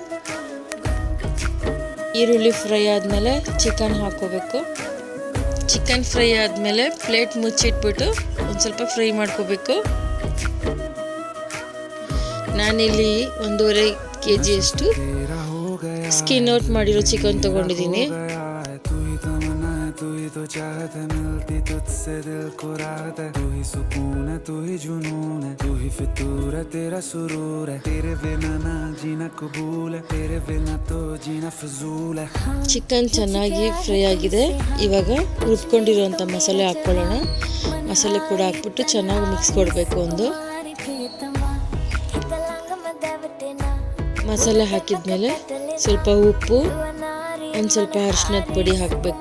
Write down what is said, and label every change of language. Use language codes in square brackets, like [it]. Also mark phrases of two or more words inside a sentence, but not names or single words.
[kn] ಈರುಳ್ಳಿ ಫ್ರೈ ಆದಮೇಲೆ ಚಿಕನ್ ಹಾಕ್ಕೋಬೇಕು. ಚಿಕನ್ ಫ್ರೈ ಆದಮೇಲೆ ಪ್ಲೇಟ್ ಮುಚ್ಚಿಟ್ಬಿಟ್ಟು ಒಂದು ಸ್ವಲ್ಪ ಫ್ರೈ ಮಾಡ್ಕೋಬೇಕು. ನಾನಿಲ್ಲಿ 1.5 kg [en] skin out [kn] ಮಾಡಿರೋ ಚಿಕನ್ ತೊಗೊಂಡಿದ್ದೀನಿ. [hi] तो चाहत है मिलती तुझसे दिल को राहत है, तू ही सुकून है, तू ही जुनून है, तू ही फितूर है, तेरा सुरूर है, तेरे बिना ना जीना कबूल है, तेरे बिना तो जीना फजूल है. [kn] ಚಿಕನ್ ಚೆನ್ನಾಗಿ ಫ್ರೈ ಆಗಿದೆ. ಇವಾಗ ರುಬ್ಕೊಂಡಿರುವಂಥ ಮಸಾಲೆ ಹಾಕ್ಕೊಳ್ಳೋಣ. ಮಸಾಲೆ ಕೂಡ ಹಾಕ್ಬಿಟ್ಟು ಚೆನ್ನಾಗಿ ಮಿಕ್ಸ್ ಕೊಡಬೇಕು. ಮಸಾಲೆ ಹಾಕಿದ್ಮೇಲೆ ಸ್ವಲ್ಪ ಉಪ್ಪು, ಒಂದು ಸ್ವಲ್ಪ ಅರಿಶಿನದ ಪುಡಿ ಹಾಕಬೇಕು.